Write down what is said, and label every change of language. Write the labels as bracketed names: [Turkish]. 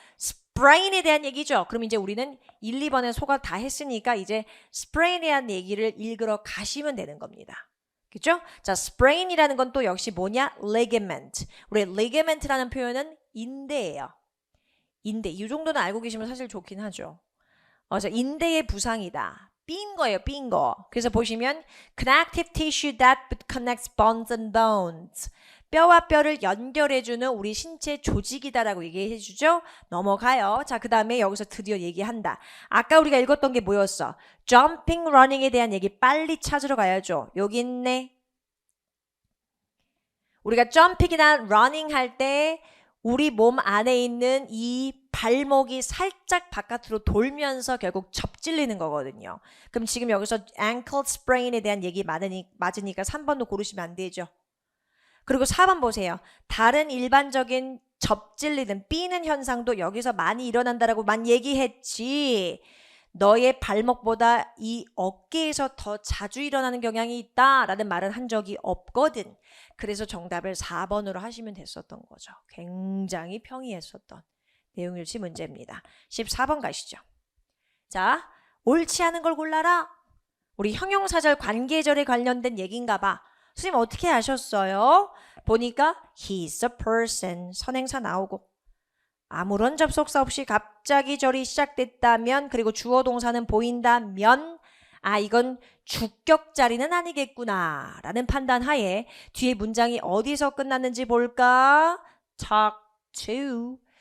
[Korean] sprain에 대한 얘기죠. 그럼 이제 우리는 1, 2번에 소각 다 했으니까 이제 sprain에 대한 얘기를 읽으러 가시면 되는 겁니다. 그죠? 자, sprain이라는 건 또 역시 뭐냐? [English] ligament. [Korean] 우리 ligament라는 표현은 인대예요. 인대. 이 정도는 알고 계시면 사실 좋긴 하죠. 자, 인대의 부상이다. 삔 거예요, 삔 거. 그래서 보시면 [English] connective tissue that connects bones and bones. [Korean] 뼈와 뼈를 연결해주는 우리 신체 조직이다라고 얘기해주죠. 넘어가요. 자, 그 다음에 여기서 드디어 얘기한다. 아까 우리가 읽었던 게 뭐였어? jumping, running에 대한 얘기 빨리 찾으러 가야죠. 여기 있네. 우리가 jumping이나 running 할 때 우리 몸 안에 있는 이 발목이 살짝 바깥으로 돌면서 결국 접질리는 거거든요. 그럼 지금 여기서 ankle sprain에 대한 얘기 맞으니까 3번도 고르시면 안 되죠. 그리고 4번 보세요. 다른 일반적인 접질리는 삐는 현상도 여기서 많이 일어난다라고만 얘기했지. 너의 발목보다 이 어깨에서 더 자주 일어나는 경향이 있다라는 말은 한 적이 없거든. 그래서 정답을 4번으로 하시면 됐었던 거죠. 굉장히 평이했었던 내용일치 문제입니다. 14번 가시죠. 자, 옳지 않은 걸 골라라. 우리 형용사절 관계절에 관련된 얘기인가 봐. 선생님 어떻게 아셨어요? 보니까 [English] he's a person. [Korean] 선행사 나오고 아무런 접속사 없이 갑자기 절이 시작됐다면 그리고 주어 동사는 보인다면 이건 주격 자리는 아니겠구나 라는 판단하에 뒤에 문장이 어디서 끝났는지 볼까? [English] talk to.